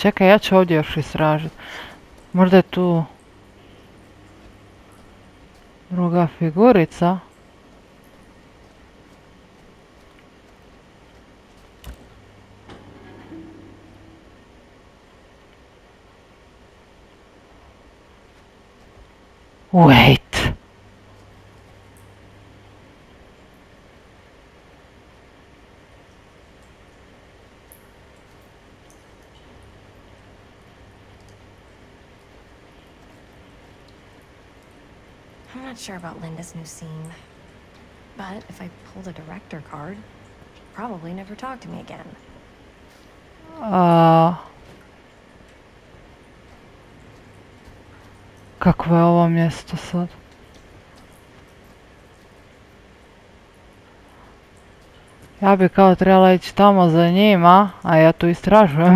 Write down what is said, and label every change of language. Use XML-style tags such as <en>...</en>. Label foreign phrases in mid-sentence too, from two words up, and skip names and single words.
<hr>Čekaj, ja ću ovdje još istražiti. Možda je tu druga figurica.</hr> <en>Wait. I'm not sure about Linda's new scene. But if I pulled a director card, she'd probably never talk to me again.</en> <hr>Kakvo je ovo mjesto sad? Ja bi kao trebala ići tamo za njima, a ja tu istražujem.</hr>